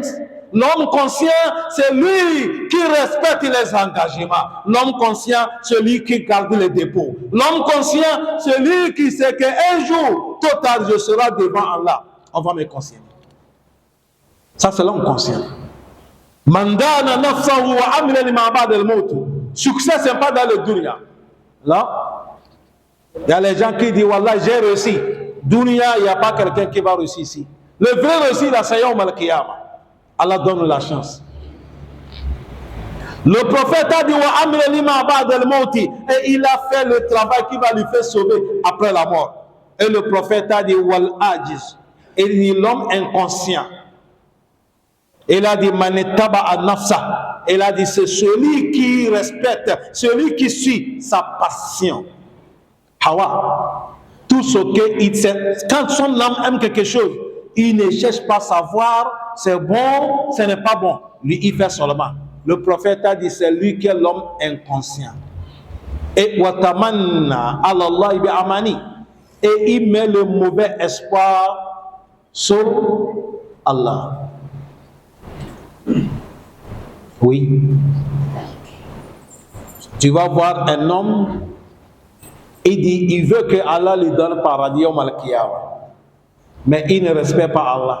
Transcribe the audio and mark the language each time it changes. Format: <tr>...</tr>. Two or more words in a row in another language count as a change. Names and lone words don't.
<fr>L'homme conscient, c'est lui qui respecte les engagements. L'homme conscient, celui qui garde les dépôts. L'homme conscient, celui qui sait qu'un jour, total, je serai devant Allah. On va me conscienter. Ça, c'est l'homme conscient.</fr> <ar>من دان نفسه وعمل لما بعد الموت.</ar> <fr>Succès, c'est pas dans le dunya. Là, il y a les gens qui disent, Wallah, j'ai réussi. Dunya, il n'y a pas quelqu'un qui va réussir ici. Le vrai réussite, c'est</fr> <ar>يوم القيامة.</ar> <fr>Allah donne la chance. Le prophète a dit</fr> <ar>وعمل لما بعد الموت,</ar> <fr>et il a fait le travail qui va lui faire sauver après la mort. Et le prophète a dit</fr> <ar>والعاجز,</ar> <fr>et il dit l'homme inconscient. Il a dit</fr> <ar>من اتبع النفس,</ar> <fr>il a dit c'est celui qui respecte, celui qui suit sa passion. Hawa, tout ce que il sait, quand son âme aime quelque chose, il ne cherche pas à savoir c'est bon, ce n'est pas bon. Lui, il fait seulement. Le prophète a dit c'est lui qui est l'homme inconscient.</fr> <ar>Et وتمنى الله بأماني,</ar> <fr>et il met le mauvais espoir sur Allah. Oui. Tu vas voir un homme, il dit il veut que Allah lui donne paradis au Al-Qiyamah, mais il ne respecte pas Allah.</fr>